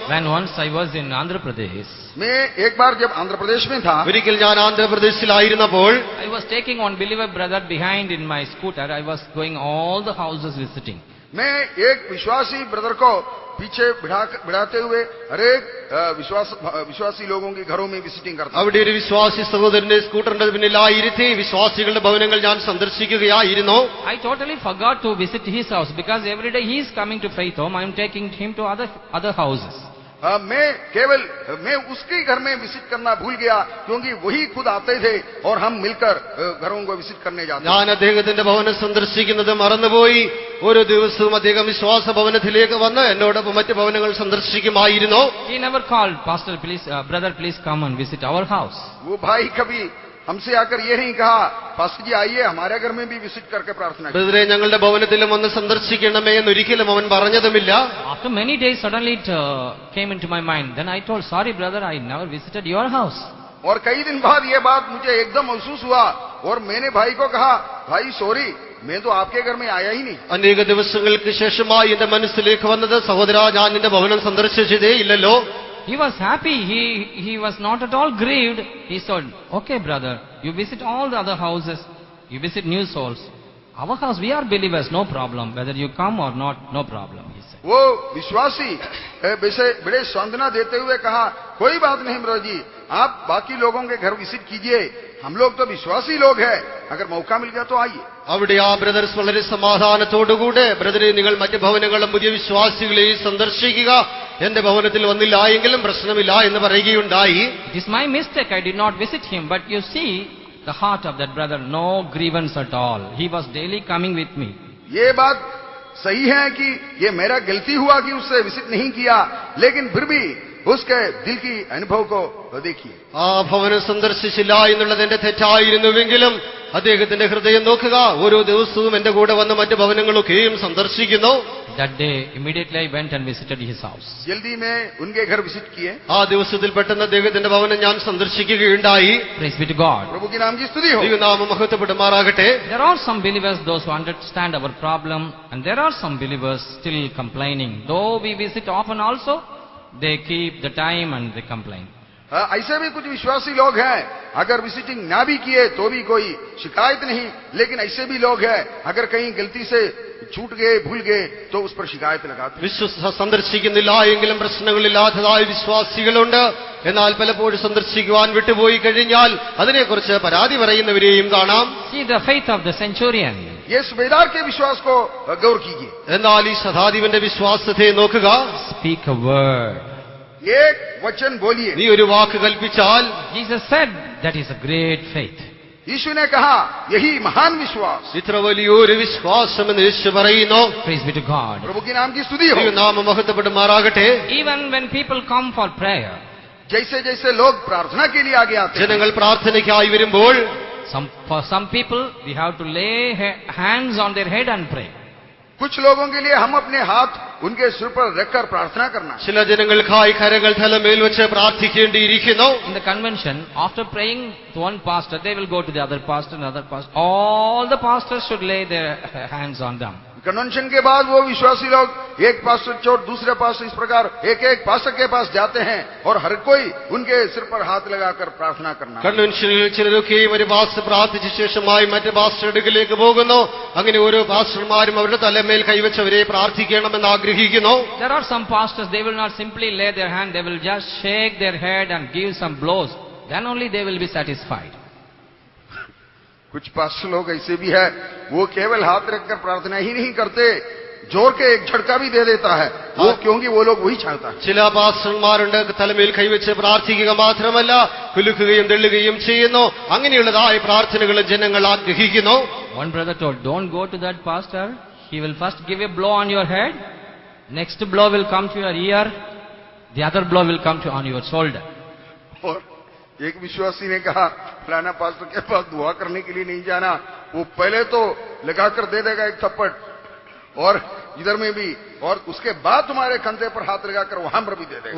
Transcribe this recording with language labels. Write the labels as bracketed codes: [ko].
[en] When once I was in Andhra Pradesh, [hi] मैं एक बार जब आंध्र प्रदेश में था, [ml] ഒരിക്കൽ ഞാൻ ആന്ധ്രാപ്രദേശിലായിരുന്നപ്പോൾ [en] I was taking one believer brother behind in my scooter. I was going all the houses visiting. [hi] मैं एक विश्वासी ब्रदर को पीछे बढ़ाते हुए हरेक विश्वासी लोगों के घरों में विजिटिंग करता। [ml] അവിടെ ഒരു വിശ്വാസി സഹോദരനെ സ്കൂട്ടറിന്റെ പിന്നിലായിരുത്തി വിശ്വാസികളുടെ ഭവനങ്ങൾ ഞാൻ സന്ദർശിക്കുകയായിരുന്നു. [en] I totally forgot to visit his house because every day he is coming to Faith Home. I am taking him to other houses. [hi] मैं उसके घर में विजिट करना भूल गया क्योंकि वही खुद आते थे और हम मिलकर घरों को विजिट करने जाते। [ml] ഞാൻ അദ്ദേഹത്തിന്റെ ഭവനം സന്ദർശിക്കുന്നത് മറന്നുപോയി. ഓരോ ദിവസവും അദ്ദേഹം വിശ്വാസ ഭവനത്തിലേക്ക് വന്ന് എന്നോടൊപ്പം മറ്റ് ഭവനങ്ങൾ സന്ദർശിക്കുമായിരുന്നു. [en] He never called, Pastor, please, brother, please come and visit our house. [hi] वो भाई कभी हमसे आकर ये नहीं कहा, पास्टर जी आइए हमारे घर में भी विजिट करके प्रार्थना करें। [ml] ബ്രദറെ ഞങ്ങളുടെ ഭവനത്തിലും ഒന്ന് സന്ദർശിക്കണമേ എന്ന് ഒരിക്കലും അവൻ പറഞ്ഞതുമില്ല. [en] After many days, suddenly it came into my mind. Then I told, sorry brother, I never visited your house. [hi] और कई दिन बाद ये बात मुझे एकदम महसूस हुआ और मैंने भाई को कहा, भाई सॉरी, मैं तो आपके घर में आया ही नहीं। [ml] അനേക ദിവസങ്ങൾക്ക് ശേഷമായി എന്റെ മനസ്സിലേക്ക് വന്നത്, സഹോദരാ ഞാൻ നിന്റെ ഭവനം സന്ദർശിച്ചതേ ഇല്ലല്ലോ. [en] He was happy. He was not at all grieved. He said, okay brother, you visit all the other houses. You visit new souls. Our house, we are believers, no problem. Whether you come or not, no problem, he said. [hi] वो विश्वासी बड़े सांत्वना देते हुए कहा, कोई बात नहीं ब्रदर जी, आप बाकी लोगों के घर विजिट कीजिए, हम लोग तो विश्वासी लोग हैं, अगर मौका मिल गया तो आइए। [ml] അവിടെ ആ ബ്രദർസ് വളരെ സമാധാനത്തോടുകൂടെ, ബ്രദറെ നിങ്ങൾ മറ്റ് ഭവനങ്ങളും പുതിയ വിശ്വാസികളെയും സന്ദർശിക്കുക, എന്റെ ഭവനത്തിൽ വന്നില്ല എങ്കിലും പ്രശ്നമില്ല എന്ന് പറയുകയുണ്ടായി. [en] It is my mistake, I did not visit him. But you see the heart of that brother, no grievance at all. He was daily coming with me. [hi] ये बात सही है कि ये मेरा गलती हुआ कि उससे विजिट नहीं किया, लेकिन फिर भी उसके दिल की अनुभव को देखिए. [ml] ആ ഭവനം സന്ദർശിച്ചില്ല എന്നുള്ളത് എന്റെ തെറ്റായിരുന്നുവെങ്കിലും അദ്ദേഹത്തിന്റെ ഹൃദയം നോക്കുക, ഓരോ ദിവസവും എന്റെ കൂടെ വന്ന് മറ്റ് ഭവനങ്ങളൊക്കെയും സന്ദർശിക്കുന്നു. [en] That day, immediately I went and visited his house. [hi] जल्दी में उनके घर विजिट किए. [ml] ആ ദിവസത്തിൽ പെട്ടെന്ന് അദ്ദേഹത്തിന്റെ ഭവനം ഞാൻ സന്ദർശിക്കുകയുണ്ടായി. [en] Praise be to God. [hi] प्रभु की नाम की स्तुति हो. [ml] ദൈവനാമം മഹത്വപ്പെടുമാറാകട്ടെ. [en] There are some believers, those who understand our problem, and there are some believers still complaining. Though we visit often also, they keep the time and they complain. [hi] ऐसे भी कुछ विश्वासी लोग हैं, अगर विजिटिंग ना भी किए तो भी कोई शिकायत नहीं, लेकिन ऐसे भी लोग हैं, अगर कहीं गलती से छूट गए भूल गए तो उस पर शिकायत लगाते हैं. [ml] സന്ദർശിക്കുന്നില്ല എങ്കിലും പ്രശ്നങ്ങളില്ലാത്തതായ വിശ്വാസികളുണ്ട്. എന്നാൽ പലപ്പോഴും സന്ദർശിക്കുവാൻ വിട്ടുപോയി കഴിഞ്ഞാൽ അതിനെക്കുറിച്ച് പരാതി പറയുന്നവരെയും കാണാം. [en] See the faith of the centurion. [hi] ये सूबेदार के विश्वास को गौर कीजिए. [ml] എന്നാൽ ഈ ശതാധിപന്റെ വിശ്വാസത്തെ നോക്കുക. [en] Speak a word. [hi] एक वचन बोलिए. [ml] നീ ഒരു വാക്ക് കൽപ്പിച്ചാൽ, [en] Jesus said, that is a great faith. [hi] यीशु ने कहा, यही महान विश्वास. [ml] ഇത്ര വലിയൊരു വിശ്വാസമെന്ന് യേശു പറയുന്നു. [en] Praise be to God. [hi] प्रभु की नाम की स्तुति हो. [ml] ദൈവനാമം മഹത്വപ്പെടുമാറാകട്ടെ. [en] Even when people come for prayer, [hi] जैसे जैसे लोग प्रार्थना के लिए आगे आते हैं, [ml] ജനങ്ങൾ പ്രാർത്ഥനയ്ക്കായി വരുമ്പോൾ [en] for some people, we have to lay hands on their head and pray. [hi] कुछ लोगों के लिए हम अपने हाथ उनके सिर पर रखकर प्रार्थना करना. [ml] ചില ജനങ്ങൾക്കായി കരങ്ങൾ തലമേൽ വെച്ച് പ്രാർത്ഥിക്കേണ്ടിയിരിക്കുന്നു. [en] In the convention, after praying to one pastor, they will go to the other pastor and other pastor. All the pastors should lay their hands on them. [hi] Convention के बाद वो विश्वासी लोग एक पास्टर छोड़ दूसरे पास्टर, इस प्रकार एक एक पास्टर के पास जाते हैं और हर कोई उनके सिर पर हाथ लगाकर प्रार्थना करना. [ml] കൺവെൻഷനിൽ ചിലരൊക്കെയും ഒരു പാസ്റ്റർ പ്രാർത്ഥിച്ച ശേഷമായി മറ്റു പാസ്റ്റർ അടുക്കിലേക്ക് പോകുന്നു. അങ്ങനെ ഓരോ പാസ്റ്റർമാരും അവരുടെ തലമേൽ കൈവച്ചവരെ പ്രാർത്ഥിക്കണമെന്ന് ആഗ്രഹിക്കുന്നു. [en] There are some pastors, they will not simply lay their hand, they will just shake their head and give some blows. Then only they will be satisfied. [hi] कुछ पास्टर लोग ऐसे भी है, वो केवल हाथ रखकर प्रार्थना ही नहीं करते, जोर के एक झटका भी दे देता है, वो क्योंकि वो लोग वही चाहता है. [ml] ചില പാസ്റ്റർമാരുണ്ട് തലമേൽ കൈവച്ച് പ്രാർത്ഥിക്കുക മാത്രമല്ല കുലുക്കുകയും തെള്ളുകയും ചെയ്യുന്നു. അങ്ങനെയുള്ളതായ പ്രാർത്ഥനകൾ ജനങ്ങൾ ആഗ്രഹിക്കുന്നു. [en] One brother told, don't go to that pastor. He will first give a blow on your head. Next blow will come to your ear. The other blow will come to on your shoulder. [hi] और एक विश्वासी ने कहा, फलाना pastor के पास दुआ करने के लिए नहीं जाना, वो पहले तो लगाकर दे देगा एक थप्पड़ और इधर में भी, और उसके बाद तुम्हारे कंधे पर हाथ लगाकर वहां पर भी दे देगा.